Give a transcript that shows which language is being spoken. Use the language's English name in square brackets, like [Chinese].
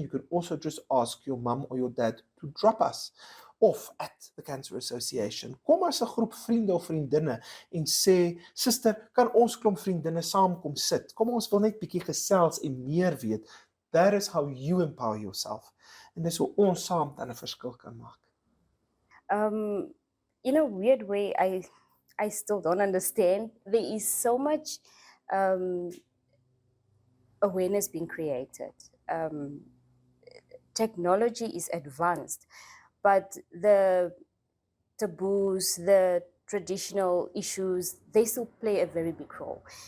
[English] You can also just ask your mum or your dad to drop us off at the Cancer Association. [Afrikaans] Kom as 'n groep vriende of vriendinne en sê, suster, kan ons klomp vriendinne saam kom sit? Kom ons wil net bietjie gesels en meer weet. [English] That is how you empower yourself. [Afrikaans] En dis hoe ons saam dan 'n verskil kan maak. [English] In a weird way, I still don't understand. There is so much awareness being created. Technology is advanced, but the taboos, the traditional issues, they still play a very big role.